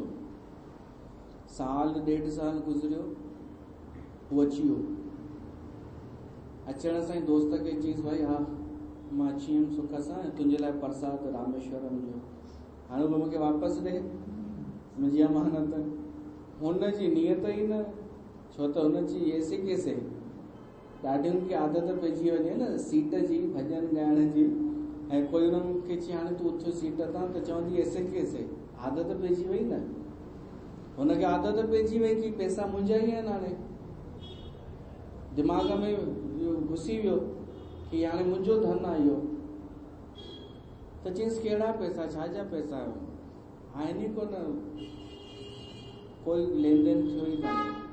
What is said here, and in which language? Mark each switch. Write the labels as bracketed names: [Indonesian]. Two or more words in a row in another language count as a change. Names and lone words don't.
[Sindhi] साल ॾेढ साल गुज़रियो, उहो अची वियो। अचण सां ई दोस्त खे चईसि, भाई हा मां अची वियुमि सुख सां, तुंहिंजे लाइ प्रसाद रामेश्वरम जो, हाणे उहो मूंखे वापसि ॾे मुंहिंजी अमानत। हुनजी नियत ई न, छो त हुनजी [Hindi] ऐसे कैसे [Sindhi] ॾाढियुनि खे आदत पइजी वञे न सीट जी, भॼन ॻाइण जी, ऐं कोई हुननि खे चई हाणे तूं उथो सीट तां, त चवंदी [Hindi] ऐसे कैसे, [Sindhi] आदत पइजी वई न। हुनखे आदत पइजी वई कि पैसा मुंहिंजा ई आहिनि, हाणे दिमाग़ में घुसी वियो कि हाणे मुंहिंजो धन आहे इहो। त चईंसि कहिड़ा पैसा, छाजा पैसा आहिनि ई कोन, कोई लेन देन थियो ई कान्हे।